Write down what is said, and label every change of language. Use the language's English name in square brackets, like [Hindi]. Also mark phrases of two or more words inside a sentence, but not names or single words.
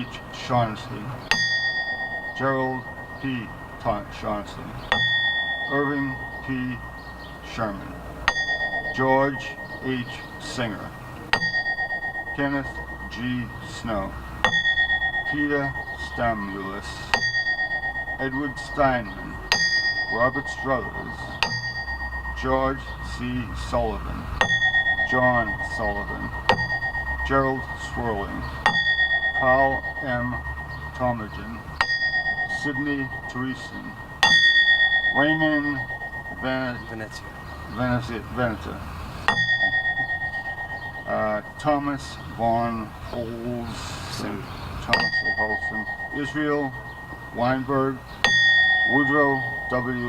[English] Shaughnessy, Gerald P. Shaughnessy, Irving P. Sherman, George H. Singer, Kenneth G. Snow, Peter Stamulus, Edward Steinman, Robert Struthers, George C. Sullivan, John Sullivan, Gerald Swirling, Carl M. Tomajan, Sidney Teresen, Raymond Veneta, Thomas Von Holsten, Israel Weinberg, Woodrow W.